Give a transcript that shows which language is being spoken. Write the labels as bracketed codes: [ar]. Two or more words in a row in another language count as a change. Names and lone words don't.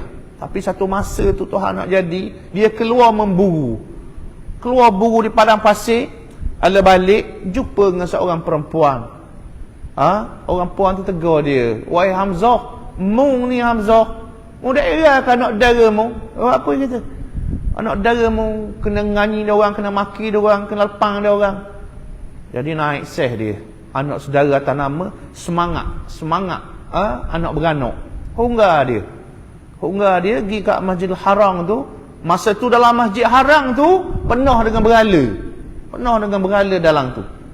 [ms] Tapi satu masa tu Tuhan nak jadi, dia keluar memburu. Keluar buru di padang pasir, ala balik jumpa dengan seorang perempuan. Orang perempuan tu tegur dia, "Wahai Hamzah, mu ni Hamzah, mu daerah kan anak dara mu?" Apa dia kata? Anak dara mu kena nganyi dia orang, kena maki dia orang, kena lepang dia orang. Jadi naik seh dia. Anak saudara atas nama semangat. Anak beranak. Hingga dia pergi kat Masjidil Haram tu. Masa tu dalam Masjid Haram tu penuh dengan berhala dalam tu.